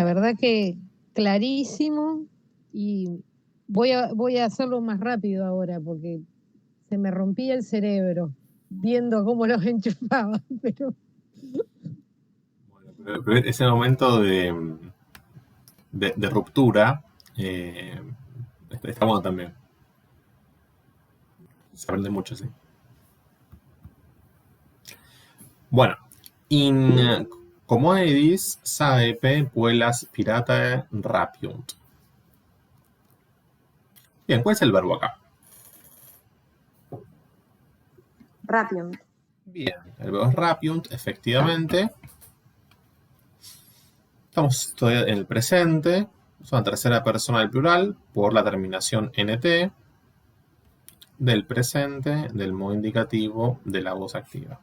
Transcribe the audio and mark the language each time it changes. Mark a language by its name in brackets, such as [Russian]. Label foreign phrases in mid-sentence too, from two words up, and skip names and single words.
[Spanish] La verdad que clarísimo, y voy a hacerlo más rápido ahora porque se me rompía el cerebro viendo cómo los enchufaban, pero... Bueno, pero ese momento de ruptura está bueno también. Se aprende mucho, sí. Bueno, [Latin] in commodities saepe puellas piratae rapiunt. [Spanish] Bien, ¿cuál es el verbo acá? Rapiunt. Bien, el verbo es rapiunt, efectivamente. Estamos todavía en el presente. Es una tercera persona del plural por la terminación nt del presente, del modo indicativo, de la voz activa.